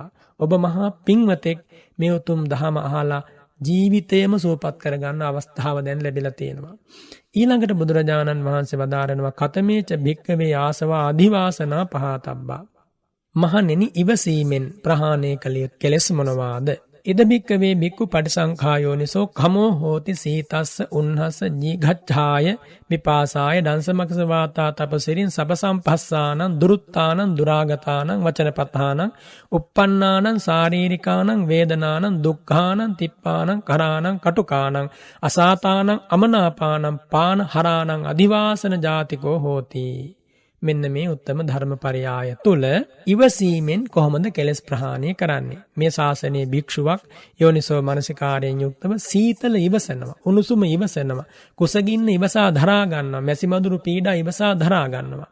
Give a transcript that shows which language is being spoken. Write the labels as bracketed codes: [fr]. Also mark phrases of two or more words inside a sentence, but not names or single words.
[si] ඔබ මහා පින්වතෙක් මේ උතුම් දහම අහලා ජීවිතයම සුවපත් කරගන්න අවස්ථාව දැන් ලැබිලා තියෙනවා. ඊළඟට බුදුරජාණන් වහන්සේ වදාරනවා [pi] කතමේච භික්ඛවේ ආසවා අධිවාසනා පහතබ්බා. [si] මහණෙනි ඉවසීමෙන් ප්‍රහාණය කළ යුතු කෙලෙස් මොනවාද? [pi] ඉද භික්ඛවේ භික්ඛු පටිසංඛායෝනිසෝ කමෝ හෝති සීතස්ස උන්හස ජීඝච්ඡාය විපාසාය දංසමකස වාතා තපසිරින් සබසම්පස්සානං දුරුත්තානං දුරාගතානං වචනපතානං uppannānaං සාරීරිකානං වේදනානං දුක්ඛානං තිප්පානං කරානං කටුකානං අසාතානං අමනාපානං පාන හරානං අදිවාසන ජාතිකෝ හෝති. [si] මෙන්න මේ උත්තම ධර්මපරයාය තුල ඉවසීමෙන් කොහොමද කෙලස් ප්‍රහාණය කරන්නේ? මේ ශාසනයේ භික්ෂුවක් යෝනිසෝ මනසිකාරයෙන් යුක්තව සීතල ඉවසනවා, උණුසුම ඉවසනවා, කුසගින්න ඉවසා දරා ගන්නවා, මැසි මදුරු පීඩා ඉවසා දරා ගන්නවා.